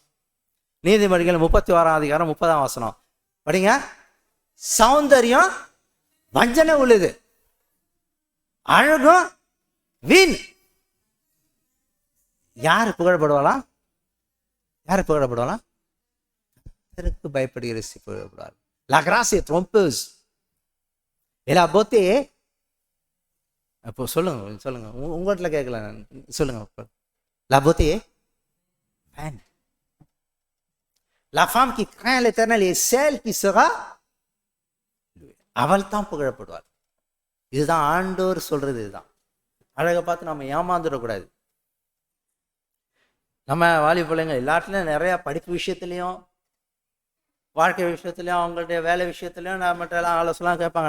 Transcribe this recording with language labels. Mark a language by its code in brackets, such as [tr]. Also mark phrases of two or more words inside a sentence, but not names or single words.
[ta] நீதிமொழிகள் 31 30 வசனம் படிங்க. சௌந்தர்யம் வஞ்சனை உள்ளது, அழகும் வீண். யாரு புகழப்படுவாளாம்? யாரு புகழப்படுவாளாம்? கர்த்தருக்கு பயப்படுகிற புகழப்படுவார். [fr] La grâce est trompeuse et la beauté. [ta] அப்போ சொல்லுங்க உங்கள்கிட்ட கேட்கல, சொல்லுங்க. [fr] La beauté est vaine. La femme qui craint l'Éternel est celle qui sera, [ta] அவள் தான் புகழப்படுவாள். இதுதான் ஆண்டவர் சொல்றது. இதுதான் அழகை பார்த்து நம்ம ஏமாந்துடக்கூடாது. நம்ம வாலிப பிள்ளைங்க எல்லாத்துலேயும் நிறையா படிப்பு விஷயத்துலையும் வாழ்க்கை விஷயத்துலையும் அவங்களுடைய வேலை விஷயத்துலையும் நம்மகிட்ட எல்லாம் ஆலோசனைலாம் கேட்பாங்க.